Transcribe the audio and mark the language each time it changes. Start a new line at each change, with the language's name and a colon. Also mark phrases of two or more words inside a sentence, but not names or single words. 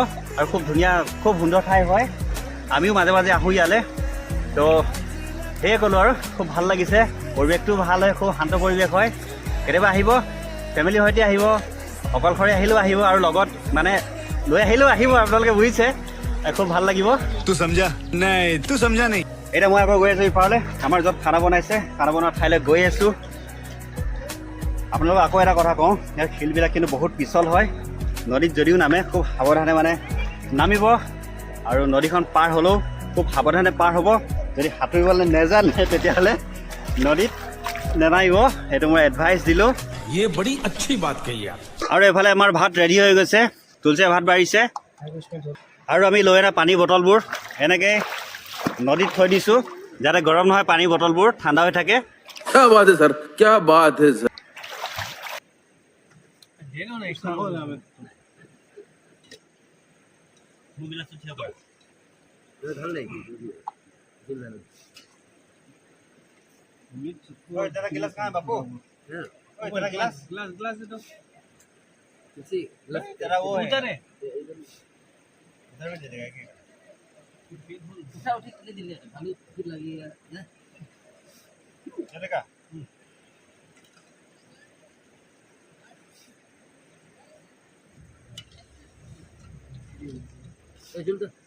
Assamese: আৰু খুব ধুনীয়া, খুব সুন্দৰ ঠাই হয়। আমিও মাজে মাজে আহোঁ ইয়ালৈ। তো সেয়ে ক'লোঁ, আৰু খুব ভাল লাগিছে, পৰিৱেশটো ভাল হয়, খুব শান্ত পৰিৱেশ হয়। কেতিয়াবা আহিব, ফেমিলিৰ সৈতে আহিব, অকলশৰে আহিলেও আহিব, আৰু লগত মানে লৈ আহিলেও আহিব, আপোনালোকে বুজিছে, খুব ভাল লাগিব।
Hindi: तू समझा नहीं, तू समझा नहीं।
Assamese: এতিয়া মই আকৌ গৈ আছোঁ ইফালে, আমাৰ য'ত খানা বনাইছে, খানা বনোৱা ঠাইলৈ গৈ আছোঁ। আপোনালোকক আকৌ এটা কথা কওঁ, ইয়াৰ শিলবিলাক কিন্তু বহুত পিছল হয়। নদীত যদিও নামে, খুব সাৱধানে মানে নামিব। আৰু নদীখন পাৰ হ'লেও খুব সাৱধানে পাৰ হ'ব। যদি সাঁতুৰিবলৈ নেজানে তেতিয়াহ'লে নদীত নেনামিব, সেইটো মই এডভাইচ দিলোঁ।
Hindi: ये बड़ी अच्छी बात कही आप।
Assamese: আৰু এইফালে আমাৰ ভাত ৰেডি হৈ গৈছে, তুলসীয়ে ভাত বাঢ়িছে। আৰু আমি লৈ অনা পানী বটলবোৰ এনেকৈ নদীত থৈ দিছোঁ, যাতে গৰম নহয়, পানী বটলবোৰ ঠাণ্ডা হৈ থাকে।
Hindi: क्या बात है सर, क्या बात है सर।
Assamese: গিলাচ কাঁ বাপু, গিলাচ
Hindi: जरा वो है उधर है, उधर में दे देगा क्या? उठा उठी ले दिले भालू फिर लगेगा ना चलेगा। ए जुल तो